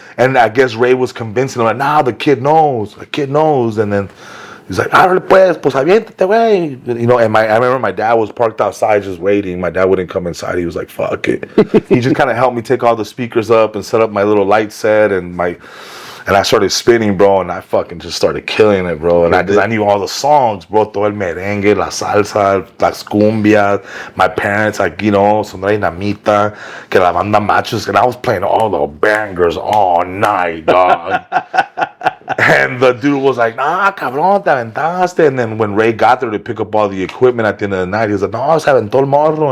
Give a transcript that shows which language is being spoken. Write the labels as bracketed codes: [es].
[en] And I guess Ray was convincing him, like, nah, the kid knows. And then he's like, [es] árale pues aviéntate, güey. [en] You know, and I remember my dad was parked outside just waiting. My dad wouldn't come inside. He was like, fuck it. He just kind of helped me take all the speakers up and set up my little light set and I started spinning, bro, and I fucking just started killing it, bro. And I knew all the songs, bro. [es] Todo el merengue, la salsa, las cumbias. [en] My parents, like, you know, Sonora Dinamita, que la banda machos. And I was playing all the bangers all night, dog. And the dude was like, nah, [es] cabrón, te aventaste. [en] And then when Ray got there to pick up all the equipment at the end of the night, he was like, [es] no, se aventó el morro.